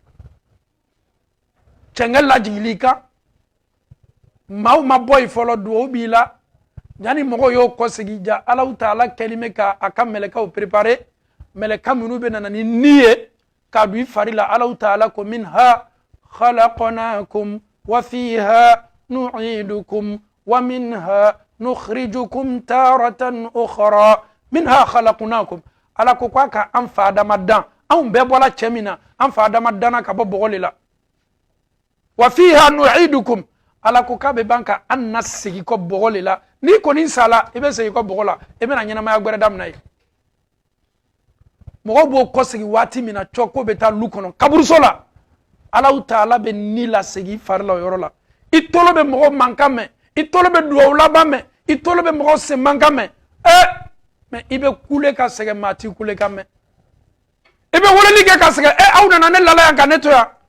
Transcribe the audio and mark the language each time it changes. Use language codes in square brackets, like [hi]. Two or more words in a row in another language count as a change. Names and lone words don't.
[bm] cɛngɛ lajigili kan maaw ma bɔ yen fɔlɔ duwawu b'i la yanni mɔgɔw y'o kɔsegi ja Alahu Taala kɛlen bɛ ka a ka mɛlɛkɛw préparer mɛlɛkɛ minnu bɛ na ni ni ye k'a don i fari la Alahu Taala ko [ar] منها خلقناكم و فيها نعيدكم ومنها نخرجكم تارة أخرى منها خلقناكم [bm] Ala ko k'a ka an fa adama dan anw bɛɛ bɔla cɛ min na an fa adama danna ka bɔ bɔgɔ le la wa [ar] فيها نعيدكم [bm] Ala ko k'a bɛ ban ka an na segin kɔ bɔgɔ le la n'i kɔni sala i bɛ segin kɔ bɔgɔ la i bɛna ɲɛnamaya gbɛrɛ daminɛ yen mɔgɔw b'o kɔsegi waati min na cɔ ko bɛ taa lu kɔnɔ kaburuso la Alahu Taala bɛ ni lasegin fari la o yɔrɔ la i tolo bɛ mɔgɔw mankan mɛn i tolo bɛ duwawu laban mɛn i tolo bɛ mɔgɔw sen mankan mɛn mais i bɛ kule ka sɛgɛn maa t'i kule ka mɛn i bɛ weleli kɛ ka sɛgɛn aw nana ne lala yan ka ne to yan